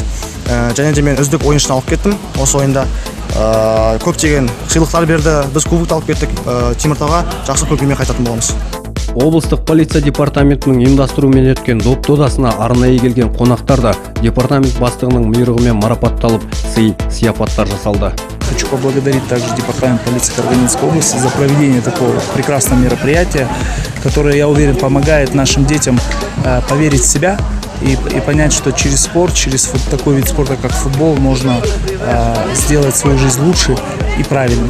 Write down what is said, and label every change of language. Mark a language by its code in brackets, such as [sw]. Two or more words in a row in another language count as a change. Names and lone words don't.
[kk] Және де мен үздік ойыншыны алып кеттім. Осы ойында көптеген сыйлықтар берді. Біз кубокты алып кеттік. Теміртауға жақсы көкпармен қайтатын боламыз. Облыстық полиция департаментінің ұйымдастыруымен өткен доп додасына арнайы келген қонақтар да департамент бастығының бұйрығымен марапатталып, сый-сияпаттар жасалды. [ru] Хочу поблагодарить также департамент полиции Карагандинской области за проведение такого прекрасного мероприятия, которое, я уверен, помогает нашим детям поверить в себя и понять, что через спорт, через такой вид спорта, как футбол, можно сделать свою жизнь лучше и правильно.